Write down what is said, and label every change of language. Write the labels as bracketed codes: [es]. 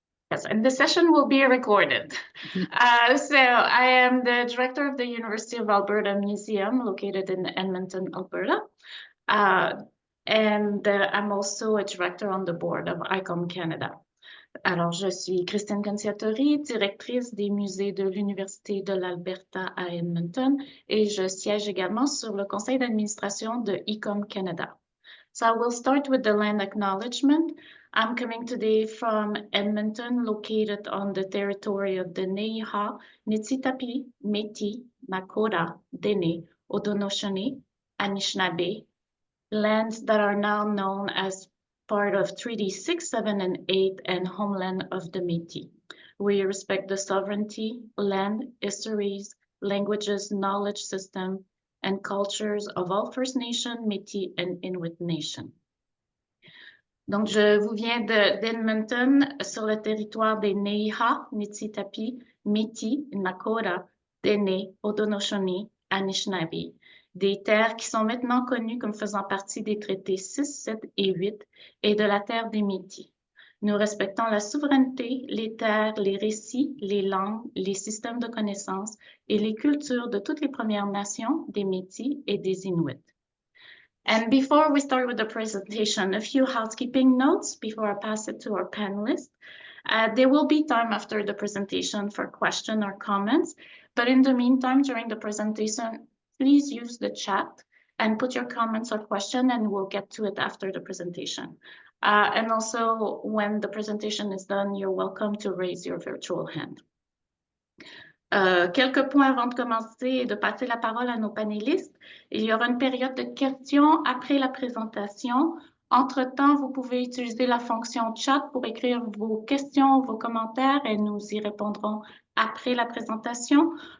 [en] Yes, and the session will be recorded. So I am the director of the University of Alberta Museum located in Edmonton, Alberta. And I'm also a director on the board of ICOM Canada. [fr] Alors, je suis Christine Conciatori, directrice des musées de l'Université de l'Alberta à Edmonton, et je siège également sur le conseil d'administration de ICOM Canada. [en] So I will start with the land acknowledgement. I'm coming today from Edmonton, located on the territory of the Ne'iha, Niitsitapi, Métis, Nakota, Dene, Haudenosaunee, Anishinaabe, lands that are now known as part of Treaty 6, 7, and 8 and homeland of the Métis. We respect the sovereignty, land, histories, languages, knowledge system, and cultures of all First Nation, Métis, and Inuit Nation. [fr] Donc, je vous viens d'Edmonton sur le territoire des Ne'iha, Niitsitapi, Métis, Nakota, Dene, Haudenosaunee, Anishinaabe, des terres qui sont maintenant connues comme faisant partie des traités 6, 7 et 8 et de la terre des Métis. Nous respectons la souveraineté, les terres, les récits, les langues, les systèmes de connaissances et les cultures de toutes les Premières Nations, des Métis et des Inuits. [en] And before we start with the presentation, a few housekeeping notes before I pass it to our panelists. There will be time after the presentation for questions or comments, but in the meantime, during the presentation, please use the chat and put your comments or questions, and we'll get to it after the presentation. And also, when the presentation is done, you're welcome to raise your virtual hand. [fr] Quelques points avant de commencer et de passer la parole à nos panélistes. Il y aura une période de questions après la présentation. Entre-temps, vous pouvez utiliser la fonction chat pour écrire vos questions, vos commentaires, et nous y répondrons après la présentation.